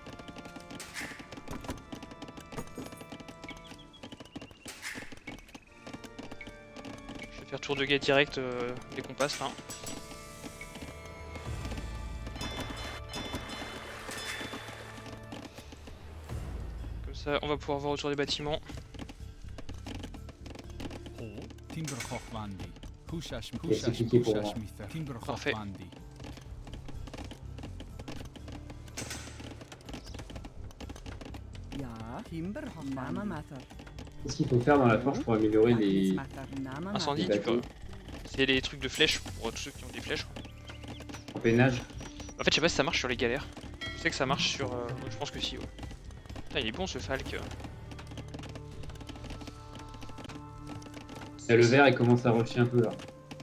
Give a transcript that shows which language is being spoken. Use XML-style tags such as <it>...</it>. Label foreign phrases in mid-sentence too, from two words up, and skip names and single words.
<fr>Je vais faire tour de guet direct dès qu'on passe là. Comme ça on va pouvoir voir autour des bâtiments. Timberhoffwandi. Et c'est cliqué pour moi. Kushashmitter. Timberhoffwandi. Ja. Timberhoffandi. Namamatter. Qu'est-ce qu'il faut faire dans la forge pour améliorer les. Gagnesmatter. Namamatter. Incendie, Les tu peux. bateaux. C'est les trucs de flèches pour tous ceux qui ont des flèches. Peinage? En fait, je sais pas si ça marche sur les galères. Je sais que ça marche sur. Je pense que si, ouais. Putain, il est bon ce Falk. Et le vert, il commence à rusher un peu là.</fr>